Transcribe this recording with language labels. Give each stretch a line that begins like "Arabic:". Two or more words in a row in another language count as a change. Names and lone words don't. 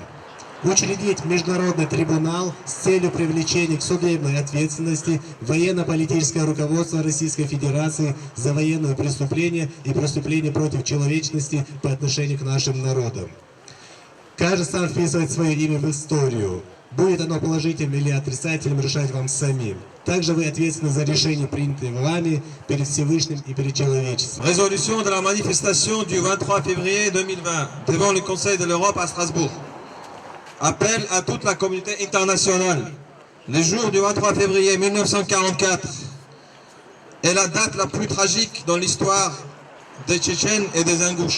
Russian: Учредить международный трибунал с целью привлечения к судебной ответственности военно-политическое руководство Российской Федерации за военные преступления и преступления против человечности по отношению к нашим народам. Каждый сам вписывает свое имя в историю. Будет оно положительным или отрицательным, решать вам самим. Также вы ответственны за решение, принятое вами перед Всевышним и перед человечеством.
French: Résolution de la manifestation du 23 février 2020 devant le Conseil de l'Europe à Strasbourg. Appel à toute la communauté internationale. Le jour du 23 février 1944 est la date la plus tragique dans l'histoire des Tchétchènes et des Ingouches.